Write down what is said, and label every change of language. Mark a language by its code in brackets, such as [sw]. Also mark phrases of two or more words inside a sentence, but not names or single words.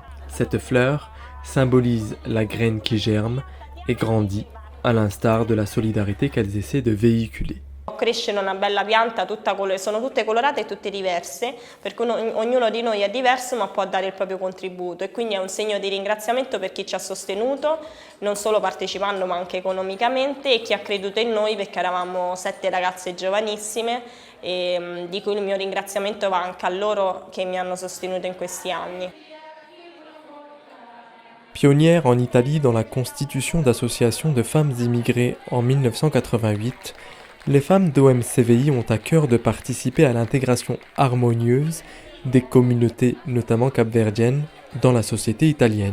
[fr] Cette fleur symbolise la graine qui germe et grandit à l'instar de la solidarité qu'elles essaient de véhiculer. [it] Crescere una bella pianta, sono tutte colorate e tutte diverse, perché ognuno di noi è diverso ma può dare il proprio contributo e quindi è un segno di ringraziamento per chi ci ha sostenuto, non solo partecipando ma anche economicamente e chi ha creduto in noi perché eravamo 7 ragazze giovanissime e di cui il mio ringraziamento va anche a loro che mi hanno sostenuto in questi anni. [fr] Pionnière en Italie dans la constitution d'associations de femmes immigrées en 1988, les femmes d'OMCVI ont à cœur de participer à l'intégration harmonieuse des communautés, notamment capverdiennes, dans la société italienne.